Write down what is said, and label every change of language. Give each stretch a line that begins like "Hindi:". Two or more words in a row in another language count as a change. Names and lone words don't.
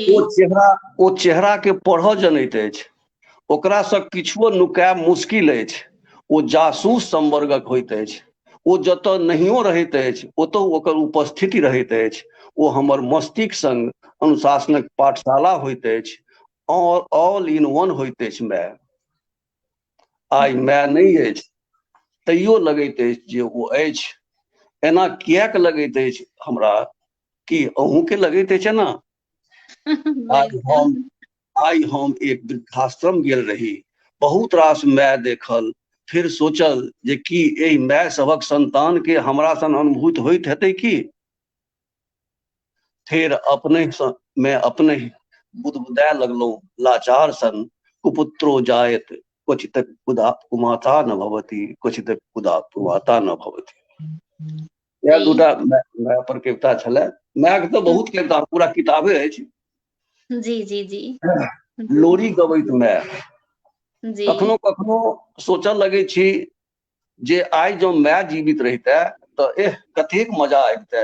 Maithili: ओ चेहरा के पढ़ऽ जनैत अछि, ओकरासँ किछुओ नुकायब मुश्किल अछि। ओ जासूस संवर्गक होइत अछि, ओ जतऽ नहियो रहैत अछि ओतहु ओकर उपस्थिति रहैत अछि। ओ हमर मस्तिष्क संग अनुशासनक पाठशाला होइत अछि,
English: all in one
Maithili: होइत अछि माय। आइ माय नहि अछि तैयो लगैत अछि जे ओ अछि। एना किएक लगैत अछि हमरा, कि अहूँ के लगते छै ना। बिल्कुल। आइ हम एक वृद्धाश्रम गेल रही, बहुत रास माय देखल, फिर सोचल जे कि एहि माय सभक संतान के हमरा सन अनुभूत होइत हेतै की। फिर मैं अपने बुदबुदाए लगलहुँ लाचार सन,
Sanskrit: कुपुत्रो जायत क्वचित कुमाता न भवति, क्वचित कुमाता न भवति।
Maithili: यह जी दूटा माय पर कविता छलै। माय के तो बहुत कविता, पूरा किताबे अछि। जी जी जी लोरी गबैत माय। जी कखनो कखनो सोचऽ लगे छी जे आइ जो माय जीवित रहिते तो कतेक मजा आबिते।